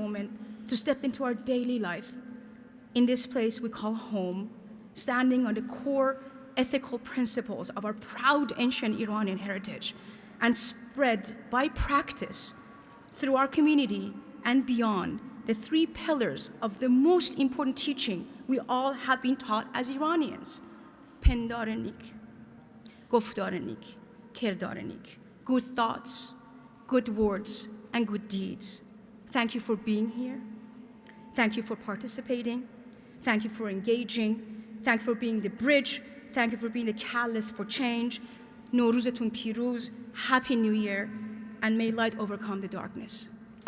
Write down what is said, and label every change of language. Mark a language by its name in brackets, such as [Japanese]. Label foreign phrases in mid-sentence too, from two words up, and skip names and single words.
[English] moment to step into our daily life in this place we call home, standing on the core ethical principles of our proud ancient Iranian heritage and spread by practice through our community and beyond the 3 pillars of the most important teaching we all have been taught as Iranians: [Persian] پندار نیک، گفتار نیک، کردار نیک, [English] good thoughts, good words, and good deeds. Thank you for being here. Thank you for participating. Thank you for engaging. Thank you for being the bridge. Thank you for being the catalyst for change. [Persian] نوروزتان پیروز, [English] Happy New Year, and may light overcome the darkness.